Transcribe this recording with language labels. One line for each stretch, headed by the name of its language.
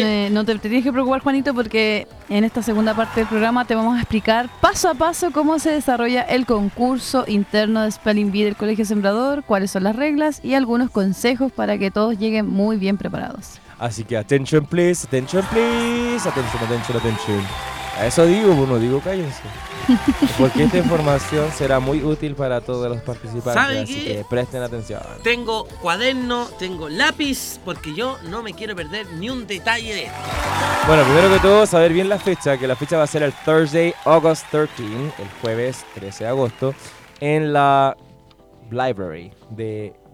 Spanish: No te tienes que preocupar, Juanito, porque en esta segunda parte del programa te vamos a explicar paso a paso cómo se desarrolla el concurso interno de Spelling Bee del Colegio Sembrador, cuáles son las reglas y algunos consejos para que todos lleguen muy bien preparados. Así que
English: attention please, attention please, attention, attention, attention.
Spanish: Eso digo, bueno, digo cállense. Porque esta información será muy útil para todos los participantes, así que presten atención. Tengo cuaderno, tengo lápiz, porque yo no me quiero perder ni un detalle de esto. Bueno, primero que todo, saber bien la fecha, que la fecha va a ser el
English: Thursday, August 13,
Spanish: el jueves 13 de agosto, en la library de...